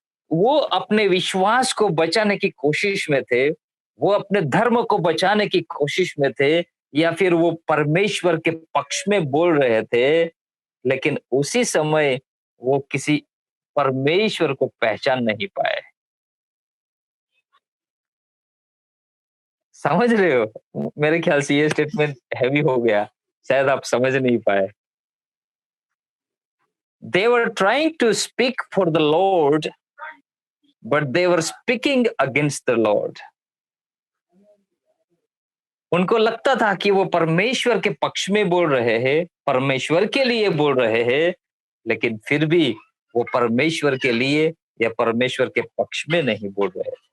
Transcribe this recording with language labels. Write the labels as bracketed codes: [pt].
[hi] वो अपने विश्वास को बचाने की कोशिश में थे, वो अपने धर्म को बचाने की कोशिश में थे, या फिर वो परमेश्वर के पक्ष में बोल रहे थे, लेकिन उसी समय वो किसी परमेश्वर को पहचान नहीं पाए। समझ रहे हो? मेरे ख्याल से ये स्टेटमेंट हेवी हो गया, शायद आप समझ नहीं पाए। [en] They were trying to speak for the Lord, but they were speaking against the Lord. [hi] उनको लगता था कि वो परमेश्वर के पक्ष में बोल रहे हैं, परमेश्वर के लिए बोल रहे हैं, लेकिन फिर भी वो परमेश्वर के लिए या परमेश्वर के पक्ष में नहीं बोल रहे।